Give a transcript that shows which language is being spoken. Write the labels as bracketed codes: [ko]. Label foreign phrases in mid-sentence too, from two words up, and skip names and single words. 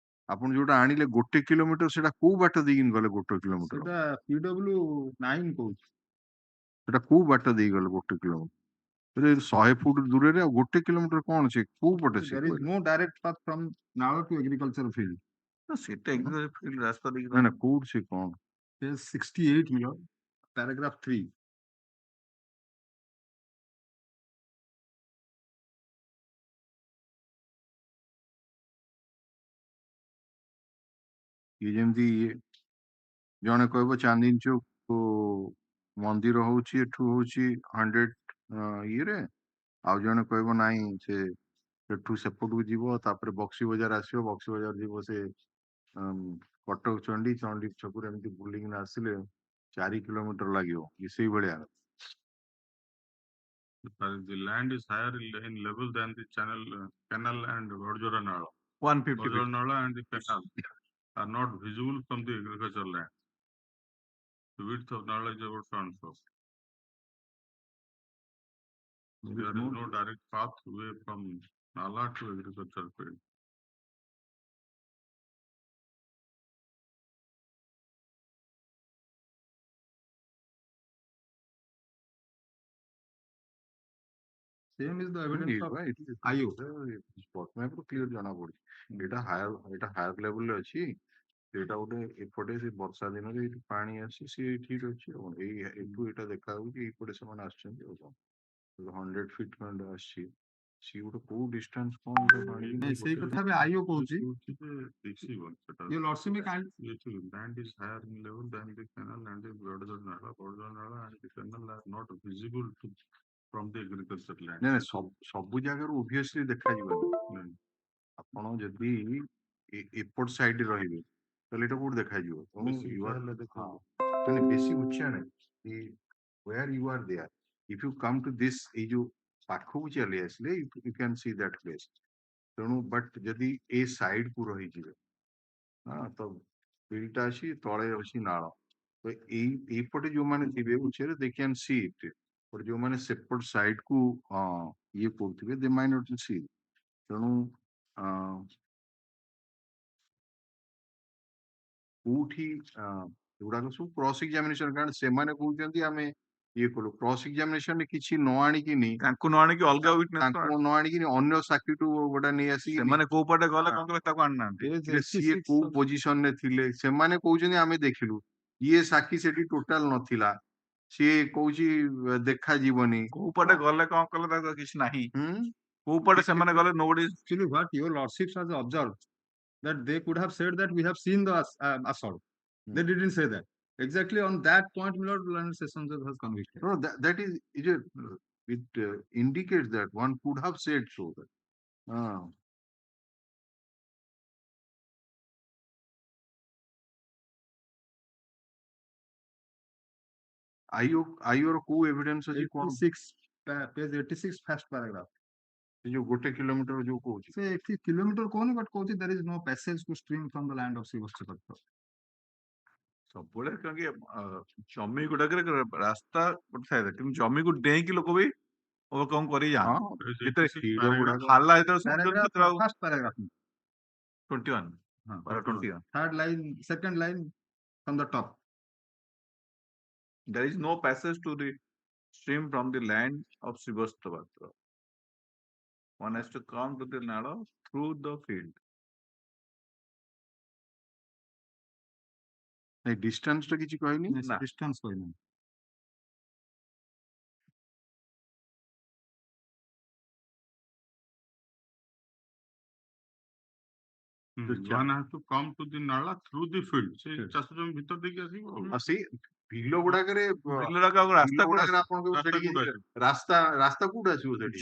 [or] ଆପଣ ଯୋଉଟା ଆଣିଲେ 1 କିଲୋମିଟର ସେଟା କୋଉ ବାଟ ଦେଇକି ଗଲେ 1 କିଲୋମିଟର? ସେଟା PW9 କହୁଛି। ସେଟା କୋଉ ବାଟ ଦେଇ ଗଲେ 1 କିଲୋମିଟର? 100 ଫୁଟ ଦୂରରେ ଆଉ 1 କିଲୋମିଟର କଣ ସେ କୋଉ ପଟେ ସେ? [en] There is no direct path from Nala to agricultural field. [or] ସେଟା ଫିଲ୍ଡ ରାସ୍ତା ଦେଇକି ନା ନା କୋଉଠି ସେ କଣ? [en] Page 68 मिलो, paragraph 3. [or] ଇଏ ଯେମିତି ଜଣେ କହିବ ଚାନ୍ଦିନୀ ଚୌକ ମନ୍ଦିର ହଉଛି ଏଠୁ ହଉଛି 100 ଇଏରେ, ଆଉ ଜଣେ କହିବ ନାଇଁ ସେ ଏଠୁ ସେପଟକୁ ଯିବ ତାପରେ ବକ୍ସି ବଜାର ଆସିବ, ବକ୍ସି ବଜାର ଯିବ ସେ କଟକ ଚଣ୍ଡୀ, ଚଣ୍ଡୀ ଛକରୁ ଏମିତି ବୁଲିକିନା ଆସିଲେ 4 କିଲୋମିଟର ଲାଗିବ। ସେଇଭଳିଆ [en] The land is higher in level than the canal and Bordjora Nala. 150 Bordjora feet. Nala and the canal are not visible from the agricultural land. The width of Nala is about 7 feet. There is no direct pathway from Nala to agricultural field. Same is the evidence of IO. [or] ସ୍ପଟ୍ ମ୍ୟାପରୁ କ୍ଲିୟର ଜଣା ପଡୁଛି ଏଇଟା ହାୟର ଲେଭେଲରେ ଅଛି। ସେଇଟା ଗୋଟେ ଏପଟେ ସେ ବର୍ଷା ଦିନରେ ଏଇଠି ପାଣି ଆସି ସିଏ ଠିକ ଅଛି ଆଉ ଏଇ ଏଠୁ ଏଇଟା ଦେଖା ହଉଛି ଏଇପଟେ ସେମାନେ ଆସିଛନ୍ତି ଆଉ କଣ 100 ଫିଟ୍ ଖଣ୍ଡେ ଆସିଛି। ସିଏ ଗୋଟେ କୋଉ ଡିଷ୍ଟାନ୍ସ କଣ ଗୋଟେ ପାଣି ନାଇଁ ସେଇ କଥା ବି IO କହୁଛି। [en] You lordship me kind. Land is higher in level than the canal and the Bordjora Nala. Bordjora Nala and the canal are not visible from the agricultural land. [or] ନାଇଁ ସବୁ ଜାଗାରୁ obviously ଦେଖାଯିବନି। ଆପଣ ଯଦି ଏପଟ ସାଇଡରେ ରହିବେ ତାହେଲେ ଏଇଟା କୋଉଠି ଦେଖାଯିବ? ବେଶୀ ଉଚ୍ଚା ନାହିଁ। [en] where you are there, if you come to this [or] ଏଇ ଯୋଉ ପାଖକୁ ଚାଲି ଆସିଲେ [en] you can see that place। [or] ତେଣୁ ବଟ୍ ଯଦି ଏ ସାଇଡ କୁ ରହିଯିବେ ତ ବିଲଟା ଅଛି ତଳେ ଅଛି ନାଳ, ତ ଏଇପଟେ ଯୋଉମାନେ ଥିବେ ଉଚ୍ଚରେ [en] they can see it, [or] ବଟ୍ ଯୋଉମାନେ ସେପଟ ସାଇଡ କୁ ଇଏ କରୁଥିବେ [en] they might not see। [or] ତେଣୁ କୋଉଠି ଏଗୁଡାକ ସବୁ [en] cross examination, [or] କାରଣ ସେମାନେ କହୁଛନ୍ତି ଆମେ ଇଏ କଲୁ କ୍ରସ୍ ଏକ୍ସାମିନେସନରେ କିଛି ନ ଆଣିକିନି ତାଙ୍କୁ ନ ଆଣିକି ଅଲଗା ୱିଟନେସ୍ ତାଙ୍କୁ ନ ଆଣିକିନି ଅନ୍ୟ ସାକ୍ଷୀଠୁ ଗୋଟେ ନେଇ ଆସିକି ସେମାନେ କୋଉ ପଟେ ଗଲେ କଣ କଲେ ତାକୁ ଆଣିନାହାନ୍ତି। ସିଏ କୋଉ ପୋଜିସନରେ ଥିଲେ ସେମାନେ କହୁଛନ୍ତି ଆମେ ଦେଖିଲୁ, ଇଏ ସାକ୍ଷୀ ସେଠି ଟୋଟାଲ ନଥିଲା, ସିଏ କହୁଛି ଦେଖାଯିବନି। କୋଉ ପଟେ ଗଲେ କଣ କଲେ ତାକୁ କିଛି ନାହିଁ। କୋଉ ପଟେ ସେମାନେ ଗଲେ nobody [en] Actually, what your lordships has observed, that they could have said that we have seen the assault. They didn't say that. Exactly on that point, my lord, Learned Sessions has convicted. No, that is it indicates that one could have said so. [or] IO ର କୋଉ ଏଭିଡେନ୍ସ ଅଛି କଣ? [en] 86 page 86 first paragraph. [or] ସେ ଯୋଉ 1 କିଲୋମିଟର ଯୋଉ କହୁଛି ସେ 80 କିଲୋମିଟର କହୁନି, [en] but କହୁଛି there is no passage to stream from the land of Srivastava. [or] ସବୁବେଳେ କାହିଁକି ଜମି ଗୁଡାକରେ ରାସ୍ତା ଗୋଟେ ଥାଏ, କିନ୍ତୁ ଜମିକୁ ଡେଇଁକି ଲୋକ ବି କଣ କରି ଯାଆନ୍ତି। ଯେତେବେଳେ ହାଲା ଯେତେବେଳେ [en] first paragraph 21 third line, second line from the top. There is no passage to the stream from the land of Srivastava. One has to come to the Nala through the field. [or] ନାଇଁ ଡିଷ୍ଟାନ୍ସ ଟା କିଛି କହିନି ନା ଡିଷ୍ଟାନ୍ସ କହିନି। [en] One has to come to the Nala through the field. [or] ସେ ଚାଷ ଜମି ଭିତର ଦେଇକି ଆସିବ। ଆଉ ସେଇ ବିଲ ଗୁଡାକରେ ରାସ୍ତା କୋଉଠି ଆସିବ ସେଠି?